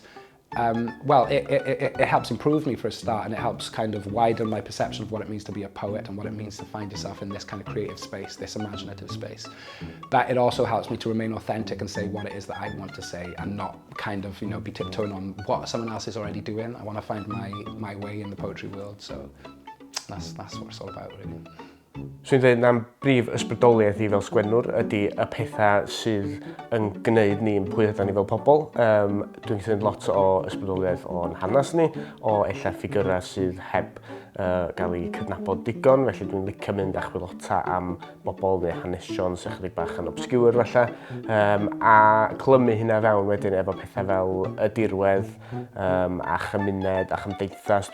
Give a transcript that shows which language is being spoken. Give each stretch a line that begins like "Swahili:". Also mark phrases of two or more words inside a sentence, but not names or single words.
English: Well, it helps improve me for a start, and it helps kind of widen my perception of what it means to be a poet and what it means to find yourself in this kind of creative space, this imaginative space. But it also helps me to remain authentic and say what it is that I want to say, and not kind of, you know, be tiptoeing on what someone else is already doing. I want to find my way in the poetry world, so that's what it's all about, really.
Welsh: Swn i'n dweud na'n brif ysbrydoliaeth i fel sgwennwr ydy y pethau sydd yn gwneud ni'n pwy ydyn ni fel pobl. Dwi'n gwneud lot o ysbrydoliaeth o'n hanes ni, o ella ffigurau sydd heb gael eu cydnabod digon, felly dwi'n licio mynd a chwilota am bobl neu hanesion sy'n chydig bach yn obscure falle, a clymu hynna fewn wedyn efo pethau fel y dirwedd a chymuned a chymdeithas.